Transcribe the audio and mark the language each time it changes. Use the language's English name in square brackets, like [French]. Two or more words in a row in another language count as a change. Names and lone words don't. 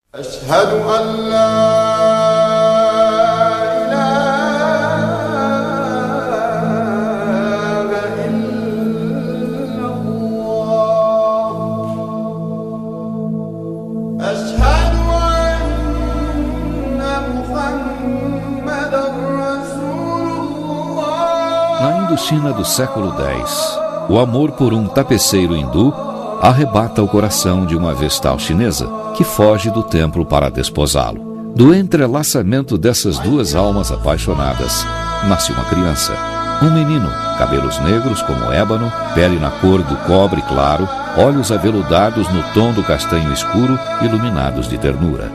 [Arabic] أشهد أن لا إله إلا الله أشهد أن محمدا رسول الله. [Portuguese] Na Indochina do século X, o amor por um tapeceiro hindu arrebata o coração de uma vestal chinesa que foge do templo para desposá-lo. Do entrelaçamento dessas duas almas apaixonadas, nasce uma criança. Um menino, cabelos negros como ébano, pele na cor do cobre claro, olhos aveludados no tom do castanho escuro, iluminados de ternura.